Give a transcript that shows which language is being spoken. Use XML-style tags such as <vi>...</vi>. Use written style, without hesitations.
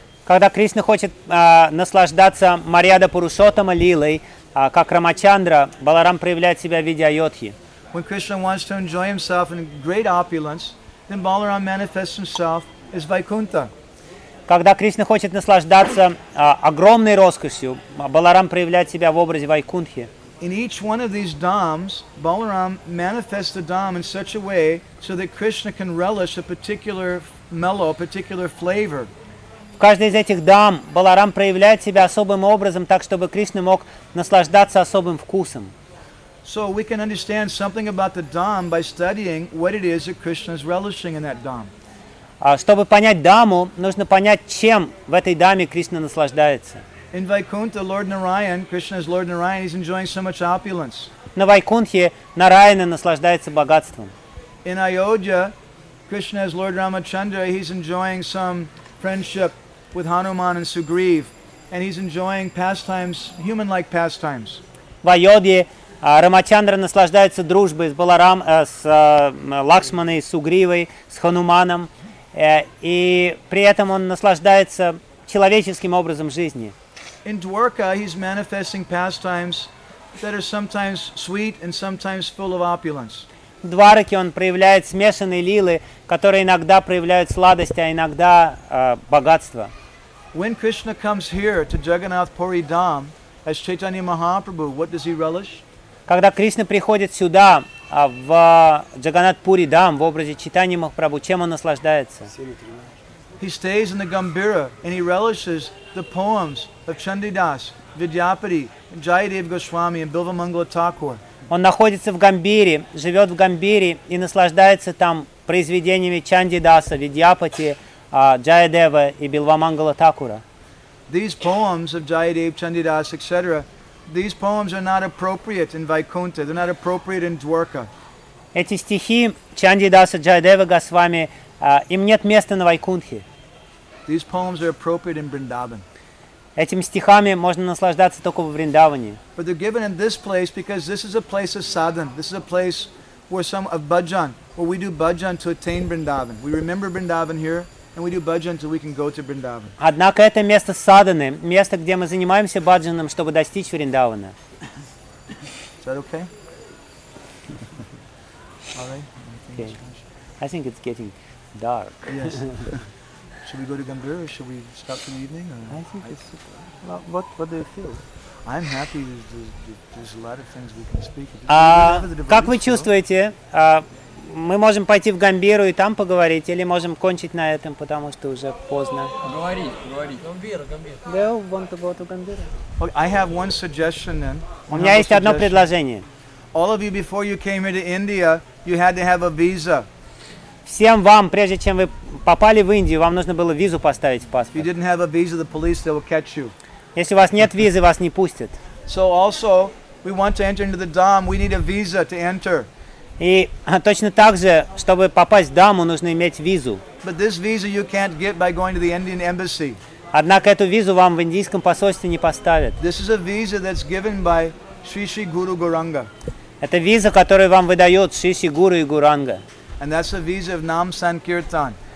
<ru>Когда Кришна хочет наслаждаться Марьяда Пурушоттама Лилой, как Рамачандра, Баларам проявляет себя в виде Айодхи.</ru> <en>When Krishna wants to enjoy himself in great opulence, then Balaram manifests himself as Vaikuntha.</en> <ru>Когда Кришна хочет наслаждаться огромной роскошью, Баларам проявляет себя в образе Вайкунтхи.</ru> <en>In each one of these dhams, Balaram manifests the dham in such a way so that Krishna can relish a particular mellow, particular flavor.</en> <ru>В каждой из этих дам Баларам проявляет себя особым образом, так чтобы Кришна мог наслаждаться особым вкусом.</ru> <en>So we can understand something about the dham by studying what it is that Krishna is relishing in that dham.</en> <ru>Чтобы понять даму, нужно понять, чем в этой даме Кришна наслаждается.</ru> <en>In Vaikuntha, Lord Narayan, Krishna's Lord Narayan, he's enjoying so much opulence.</en> <ru>На Вайкунтхе Нараяна наслаждается богатством.</ru> <en>In Ayodhya, Krishna as Lord Ramachandra, he's enjoying some friendship with Hanuman and Sugriv, and he's enjoying pastimes, human-like pastimes.</en> <ru>В Айодхе Рамачандра наслаждается дружбой с Баларам, с Лакшманой, с Сугривой, с Хануманом, и при этом он наслаждается человеческим образом жизни.</ru> <en>In Dwarka, he's manifesting pastimes that are sometimes sweet and sometimes full of opulence.</en> <ru>В Двараке он проявляет смешанные лилы, которые иногда проявляют сладость, а иногда богатство.</ru> <en>When Krishna comes here to Jagannath Puri Dham as Chaitanya Mahaprabhu, what does he relish?</en> <ru>Когда Кришна приходит сюда в Джаганнат Пури Дам в образе Чайтаньи Махапрабху, чем он наслаждается?</ru> <en>He stays in the Gambira and he relishes the poems of Chandidas, Vidyapati, Jayadev Goswami and Bilvamangala Thakur.</en> <ru>Он находится в Гамбире, живет в Гамбире и наслаждается там произведениями Чандидаса, Видьяпати, Джайадева и Билвамангала Такура.</ru> <en>These poems of Jayadev, Chandidas, etc., these poems are not appropriate in Vaikuntha, they're not appropriate in Dwarka.</en> <ru>Эти стихи Чандидаса, Джайадева, Госвами, им нет места на Вайкунтхе.</ru> <en>These poems are appropriate in Vrindavan.</en> <ru>Этими стихами можно наслаждаться только во Вриндаване.</ru> <en>But they're given in this place because this is a place of sadhan. This is a place where some of bhajan, where we do bhajan to attain Vrindavan. We remember Vrindavan here, and we do bhajan until we can go to Vrindavan.</en> <ru>Однако это место садханы, место, где мы занимаемся бхаджаном, чтобы достичь Вриндавана.</ru> <en>Is that okay? All right. Okay. I think it's getting dark. Yes. Should we go to Gambira? Should we stop for the evening? Or I think it's. Well, what do you feel? I'm happy. There's a lot of things we can speak.</en> <ru>Как вы чувствуете? Мы можем пойти в Гамбиру и там поговорить, или можем кончить на этом, потому что уже поздно. Говори.</ru> <en>Gambira. Well, want to go to Gambira? Okay, I have one suggestion then.</en> <ru>У меня есть одно предложение.</ru> <en>All of you, before you came here to India, you had to have a visa.</en> <ru>Всем вам, прежде чем вы попали в Индию, вам нужно было визу поставить в паспорт.</ru> <en>If you didn't have a visa, the police, they will catch you.</en> <ru>Если у вас нет визы, вас не пустят.</ru> <en>So also, we want to enter into the Dham, we need a visa to enter.</en> <ru>И точно так же, чтобы попасть в Даму, нужно иметь визу.</ru> <en>But this visa you can't get by going to the Indian embassy.</en> <ru>Однако эту визу вам в индийском посольстве не поставят.</ru> <en>This is a visa that's given by Sri Sri Guru Gauranga.</en> <ru>Это виза, которую вам выдают Шри Шри Гуру и Гуранга.</ru> <en>And that's a visa of Nam Sankirtan.</en>